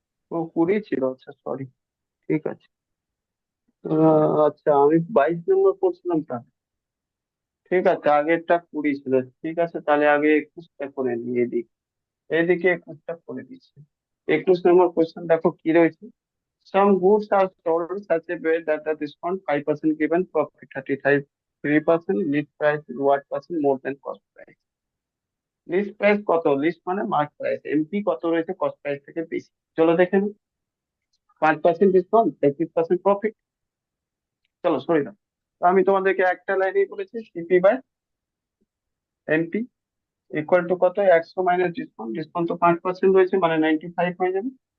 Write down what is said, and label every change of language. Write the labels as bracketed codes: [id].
[bn] ও 20 ছিল, আচ্ছা সরি, ঠিক আছে। আচ্ছা আমি 22 নম্বর করছিলাম তা, ঠিক আছে আগেরটা 20 ছিল, ঠিক আছে তাহলে আগে 21টা করে নিই, এদিকে 21টা করে দিচ্ছি। 21 নম্বর কোশ্চেন দেখো কি রয়েছে। [en] Some goods are sold such a way that the discount 5% given profit 35 3%, list price is what percent more than cost price। [bn] List price কত, লিস্ট মানে মার্ক প্রাইস, এমপি কত রয়েছে কস্ট প্রাইস থেকে বেশি, চলো দেখে নিই। 5% ডিসকাউন্ট 33% প্রফিট, চলো সরি দাও। তো আমি তোমাদেরকে একটা লাইনেই বলেছি, CP by MP equal to কত, 100 মাইনাস ডিসকাউন্ট, ডিসকাউন্ট তো 5% রয়েছে মানে 95 হয়ে যাবে।